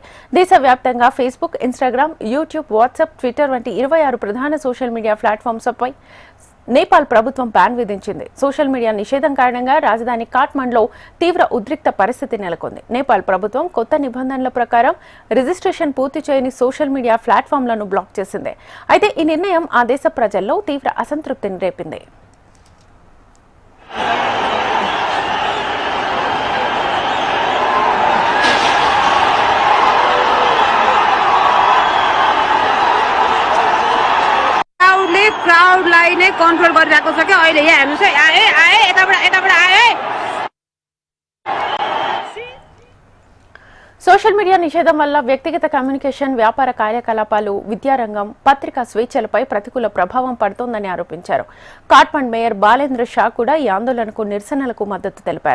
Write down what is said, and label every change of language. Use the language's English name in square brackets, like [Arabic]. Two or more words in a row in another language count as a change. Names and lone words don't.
[Telugu] దేశవ్యాప్తంగా ఫేస్బుక్, ఇన్స్టాగ్రామ్, యూట్యూబ్, వాట్సాప్, ట్విట్టర్ వంటి 26 ప్రధాన సోషల్ మీడియా ప్లాట్ఫామ్స్పై నేపాల్ ప్రభుత్వం బ్యాన్ విధించింది. సోషల్ మీడియా నిషేధం కారణంగా రాజధాని కాట్మండ్లో తీవ్ర ఉద్రిక్త పరిస్థితి నెలకొంది. నేపాల్ ప్రభుత్వం కొత్త నిబంధనల ప్రకారం రిజిస్ట్రేషన్ పూర్తి చేయని సోషల్ మీడియా ప్లాట్ఫామ్లను బ్లాక్ చేసింది. అయితే ఈ నిర్ణయం ఆ దేశ ప్రజల్లో తీవ్ర అసంతృప్తిని రేపింది. [Nepali] क्राउडलाई नै कन्ट्रोल गरिरहेको छ क्या अहिले। यहाँ हेर्नुहोस् है, आए यताबाट आए। [Telugu] సోషల్ మీడియా నిషేధం వల్ల వ్యక్తిగత కమ్యూనికేషన్, వ్యాపార కార్యకలాపాలు, విద్యారంగం, పత్రికా స్వేచ్ఛలపై ప్రతికూల ప్రభావం పడుతోందని ఆరోపించారు. కాట్మండ్ మేయర్ బాలేంద్ర షా కూడా ఈ ఆందోళనకు నిరసనలకు మద్దతు తెలిపారు.